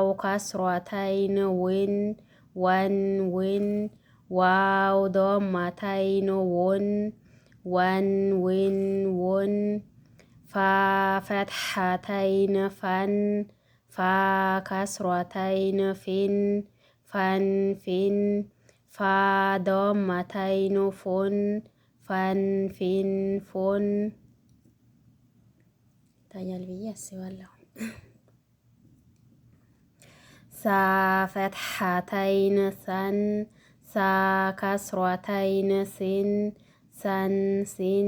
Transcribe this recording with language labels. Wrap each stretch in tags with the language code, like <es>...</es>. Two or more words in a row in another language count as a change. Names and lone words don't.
<am>ከስሯተይን ዊን ወን ዊን ዋው ዶመተይን ውን ወን ዊን ውን ፋ ፈትሐተይን ፈን ፋ ከስሯተይን ፊን ፈን ፊን ፋ ዶመተይን ፉን ፈን ፊን ፉን። ይታያል ብዬ አስባለሁ። ሳ ፈትሐተይን ሰን ሳ ከስሯተይን ሲን ሰን ሲን</am>